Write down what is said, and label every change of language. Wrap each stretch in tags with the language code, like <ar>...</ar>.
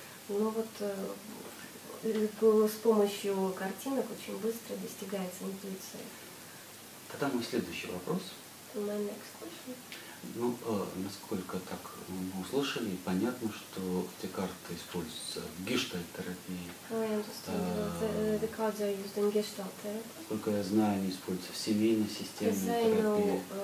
<ru>Но вот с помощью картинок очень быстро достигается интуиция. Тогда мой следующий вопрос.</ru> <en>My next question.</en> <ru>Ну, насколько так мы услышали, понятно, что эти карты используются в гештальт-терапии.</ru> <en>The cards are used in Gestalt therapy.</en> <ru>Насколько я знаю, они используются в семейной системной терапии.</ru>